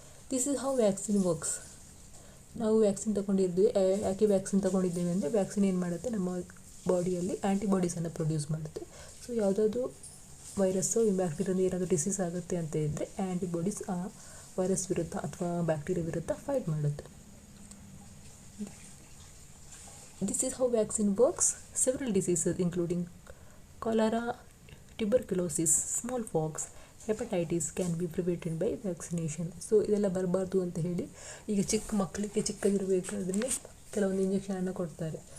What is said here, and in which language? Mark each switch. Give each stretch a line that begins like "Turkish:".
English: This is how vaccine works.
Kannada: ನಾವು vaccine ತೊಗೊಂಡಿದ್ವಿ. ಯಾಕೆ vaccine ತೊಗೊಂಡಿದ್ದೇವೆ ಅಂದರೆ ವ್ಯಾಕ್ಸಿನ್ ಏನು ಮಾಡುತ್ತೆ, ನಮ್ಮ ಬಾಡಿಯಲ್ಲಿ ಆ್ಯಂಟಿಬಾಡೀಸನ್ನು ಪ್ರೊಡ್ಯೂಸ್ ಮಾಡುತ್ತೆ. ಸೊ ಯಾವುದಾದ್ರು ವೈರಸ್ಸು ಈ ಬ್ಯಾಕ್ಟೀರಿಯಾದ ಏನಾದರೂ ಡಿಸೀಸ್ ಆಗುತ್ತೆ ಅಂತ ಇದ್ದರೆ ಆ್ಯಂಟಿಬಾಡೀಸ್ ಆ ವೈರಸ್ ವಿರುದ್ಧ ಅಥವಾ ಬ್ಯಾಕ್ಟೀರಿಯಾ ವಿರುದ್ಧ ಫೈಟ್ ಮಾಡುತ್ತೆ.
English: This is how vaccine works. Several diseases including cholera, tuberculosis, smallpox, hepatitis can be prevented by vaccination.
Kannada: So ಇದೆಲ್ಲ ಬರಬಾರ್ದು ಅಂತ ಹೇಳಿ ಈಗ ಚಿಕ್ಕ ಮಕ್ಕಳಿಗೆ ಚಿಕ್ಕದಿರಬೇಕಾದ್ರೆ ಕೆಲವೊಂದು ಇಂಜೆಕ್ಷನನ್ನು ಕೊಡ್ತಾರೆ.